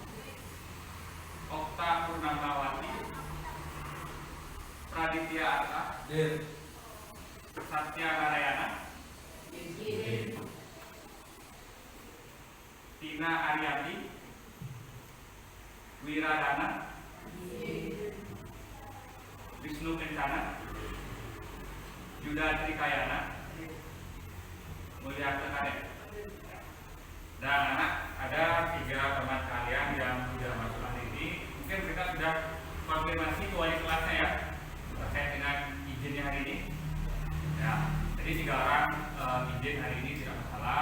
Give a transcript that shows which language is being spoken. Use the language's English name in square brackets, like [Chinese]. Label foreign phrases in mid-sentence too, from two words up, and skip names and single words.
[Indonesian] Okta Purnamawati, Praditya Arta, Satya Narayana, Tina Ariati, Wiradana, Wisnu Kencana, Yuda Trikayana, Mulyarta Kadek. Dan anak, ada 3 teman kalian yang sudah masuk hari ini. Mungkin kita sudah konfirmasi ke wali kelasnya ya terkait dengan izinnya hari ini. Ya, jadi 3 orang izin hari ini tidak masalah.